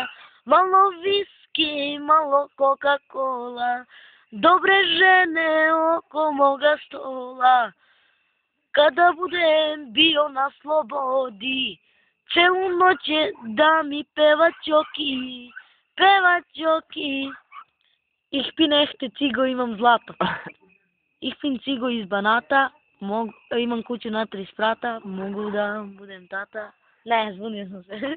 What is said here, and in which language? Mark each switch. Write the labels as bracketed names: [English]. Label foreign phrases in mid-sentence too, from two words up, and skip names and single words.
[Serbian] Malo viski, malo Coca-Cola, dobre žene oko moga stola. Kada budem bio na slobodi, celu noć da mi peva Ćoki, peva Ćoki. [German] Ich bin echte Cigo, [Serbian] imam zlato. [German] Ich bin [Serbian] Cigo iz Banata, imam kuću na 3 sprata, mogu da budem tata. Ne, zbunio sam se.